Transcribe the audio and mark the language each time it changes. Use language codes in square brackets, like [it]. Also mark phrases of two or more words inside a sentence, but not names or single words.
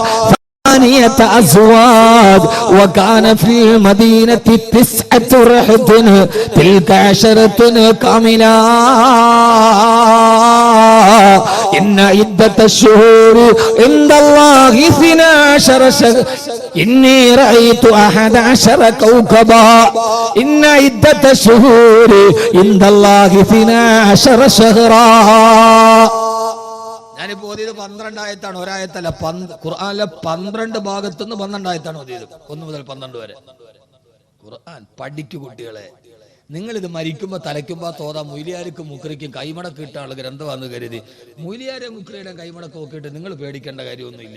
[ar] أزواج وكان في المدينة 9 رهط تلك 10 كاملة إن عدة الشهور عند الله 12 شهرا إني رأيت 11 كوكبا إن عدة الشهور عند الله 12 شهرا. [ml] ഞാനിപ്പോ ഓതിയത് 12 ആയത്താണ്, ഒരായത്തല്ല. ഖുർആനിലെ 12 ഭാഗത്തുനിന്ന് 12 ആയത്താണ് ഓതിയത്, 1 മുതൽ 12 വരെ. ഖുർആൻ പഠിക്കു കുട്ടികളെ. നിങ്ങൾ ഇത് മരിക്കുമ്പോ തലയ്ക്കുമ്പോ തോതാ മൊയ്ലിയാർക്കും മുക്രിക്കും കൈമടക്ക് കിട്ടാനുള്ള ഗ്രന്ഥമാണെന്ന് കരുതി മൊയ്ലിയാരെ മുക്രിയുടെ കൈമടക്ക് നോക്കിയിട്ട് നിങ്ങൾ പേടിക്കേണ്ട കാര്യമൊന്നുമില്ല.